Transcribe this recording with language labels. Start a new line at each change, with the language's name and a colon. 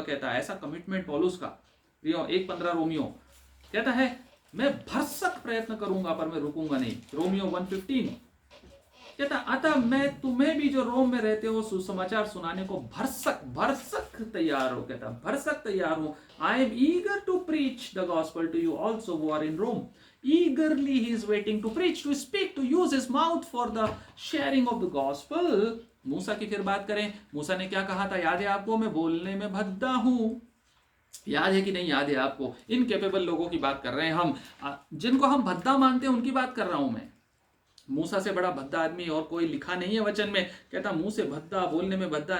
Hindi: कहता है ऐसा कमिटमेंट पौलुस का। 1:15 रोमियो कहता है, मैं भरसक प्रयत्न करूंगा पर मैं रुकूंगा नहीं। रोमियो 1:15 कहता, अतः मैं तुम्हें भी जो रोम में रहते हो सुसमाचार सुनाने को भरसक तैयार हो। कहता भरसक तैयार हूं।
English: I am eager to preach the gospel to you also who are in Rome. Eagerly he is waiting to preach, to speak, to use his mouth for the sharing of the gospel.
Hindi: मूसा की फिर बात करें, मूसा ने क्या कहा था याद है आपको? मैं बोलने में भद्दा हूं। याद है कि नहीं याद है आपको? इनकेपेबल लोगों की बात कर रहे हैं हम, जिनको हम भद्दा मानते हैं उनकी बात कर रहा हूं मैं। मूसा से बड़ा भद्दा आदमी और कोई लिखा नहीं है वचन में। कहता मुंह से भद्दा, बोलने में भद्दा।